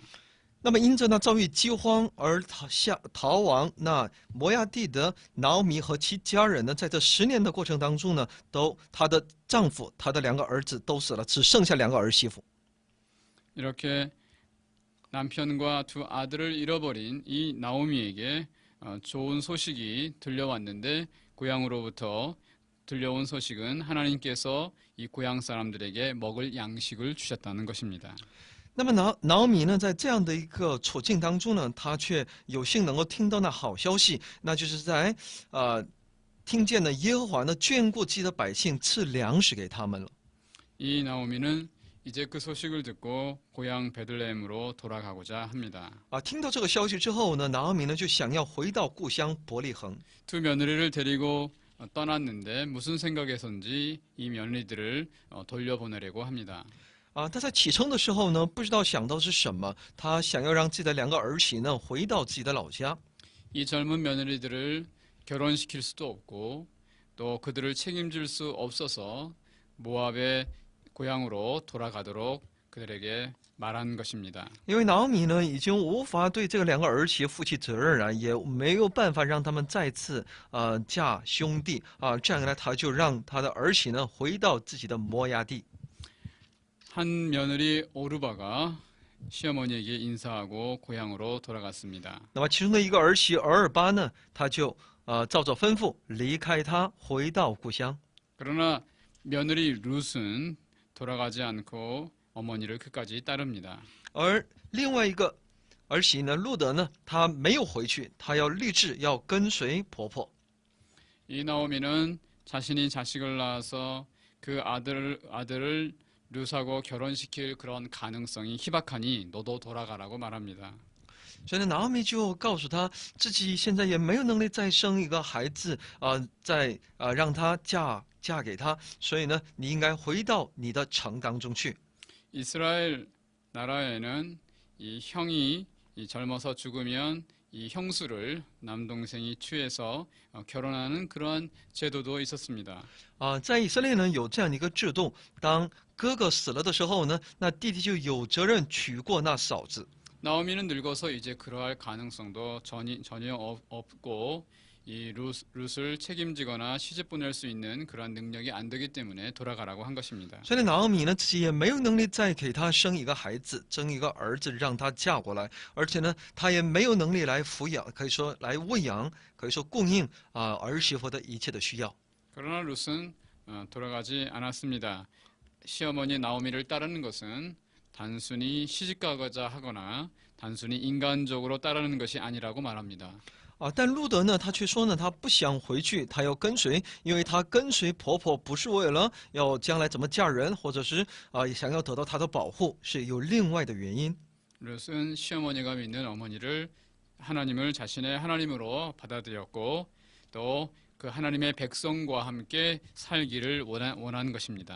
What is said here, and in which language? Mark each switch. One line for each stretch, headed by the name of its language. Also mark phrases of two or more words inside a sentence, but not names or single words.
Chinese: 那么因着那遭遇饥荒而逃亡那摩亚地的拿俄米和其家人呢，在这10年的过程当中呢，她的丈夫、她的2个儿子都死了，只剩下2个儿媳妇。
Korean: 이렇게 남편과 두 아들을 잃어버린 이 나오미에게 좋은 소식이 들려왔는데 고향으로부터 들려온 소식은 하나님께서 이 고향 사람들에게 먹을 양식을 주셨다는 것입니다.
Chinese: 那么拿俄米呢，在这样的一个处境当中呢，她却有幸能够听到那好消息，那就是在听见了耶和华呢眷顾自己的百姓，赐粮食给他们了。
Korean: 이 나오미는 이제 그 소식을 듣고 고향 베들레헴으로 돌아가고자 합니다.
Chinese: 听到这个消息之后呢，拿俄米呢就想要回到故乡伯利恒。
Korean: 두 며느리를 데리고 떠났는데 무슨 생각에선지 이 며느리들을 돌려보내려고 합니다.
Chinese: 他在启程的时候呢，不知道想到是什么，他想要让自己的2个儿媳呢回到自己的老家。
Korean: 이 젊은 며느리들을 결혼시킬 수도 없고 또 그들을 책임질 수 없어서 모압의 고향으로 돌아가도록 그들에게 말한 것입니다.
Chinese: 因为拿俄米呢已经无法对这个2个儿媳负起责任了，也没有办法让他们再次嫁兄弟这样一来，他就让他的儿媳呢回到自己的摩崖地。
Korean: 한 며느리 오르바가 시어머니에게 인사하고 고향으로 돌아갔습니다.
Chinese: 那么其中的一个儿媳俄尔巴呢，他就照着吩咐离开他，回到故乡。
Korean: 그러나 며느리 룻은 돌아가지 않고 어머니를 끝까지 따릅니다.
Chinese: 而另外一个儿媳呢，路德呢，她没有回去，她要立志要跟随婆婆。
Korean: 이 나오미는 자신이 자식을 낳아서 그 아들을 룻하고 결혼시킬 그런 가능성이 희박하니 너도 돌아가라고 말합니다.
Chinese: 所以呢，拿俄米就告诉他自己现在也没有能力再生一个孩子再让他嫁给他，所以呢，你应该回到你的城当中去。
Korean: 이스라엘 나라에는 이 형이 젊어서 죽으면 이 형수를 남동생이 취해서 결혼하는 그러한 제도도 있었습니다.
Chinese: 在以色列呢有这样的一个制度，当哥哥死了的时候呢，那弟弟就有责任娶过那嫂子。
Korean: 나오미는 늙어서 이제 그러할 가능성도 전혀 없고 이 룻을 책임지거나 시집 보낼 수 있는 그러한 능력이 안 되기 때문에 돌아가라고 한 것입니다.
Chinese: 所以拿俄米呢自己也没有能力再给他生一个孩子，生一个儿子让他嫁过来，而且呢，他也没有能力来抚养，可以说来喂养，可以说供应儿媳妇的一切的需要。
Korean: 그러나 룻은 돌아가지 않았습니다. 시어머니 나오미를 따르는 것은 단순히 시집가고자 하거나 단순히 인간적으로 따르는 것이 아니라고 말합니다.
Chinese: 但路德呢，他却说呢，他不想回去，他要跟随，因为他跟随婆婆不是为了要将来怎么嫁人，或者是想要得到她的保护，是有另外的原因。
Korean: 룻은 시어머니가 믿는 어머니를 하나님을 자신의 하나님으로 받아들였고 또 그 하나님의 백성과 함께 살기를 원한 것입니다.